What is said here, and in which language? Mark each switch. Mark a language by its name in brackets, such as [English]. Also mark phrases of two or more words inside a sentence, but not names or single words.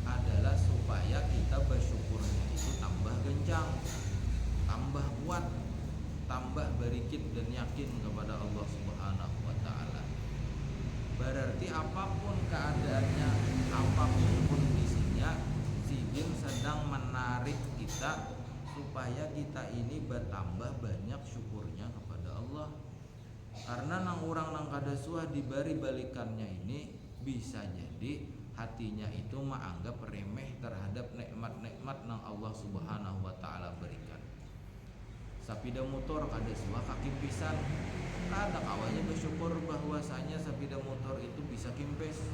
[Indonesian] adalah supaya kita bersyukurnya itu tambah gencang, tambah kuat, tambah berikit dan yakin kepada Allah [Arabic] سبحانه وتعالى. [Indonesian] Berarti apapun keadaannya, apapun kondisinya, si jin sedang menarik kita supaya kita ini bertambah banyak syukurnya kepada Allah. [Banjar] Karena nang orang nang kada suah diberi balikannya ini bisa jadi hatinya itu menganggap remeh terhadap nikmat-nikmat nang Allah [Arabic] سبحانه وتعالى [Banjar] berikan. Sapida motor kada suah kaki pisan, kada kawanya bersyukur bahwasanya sapida motor itu bisa kimpes.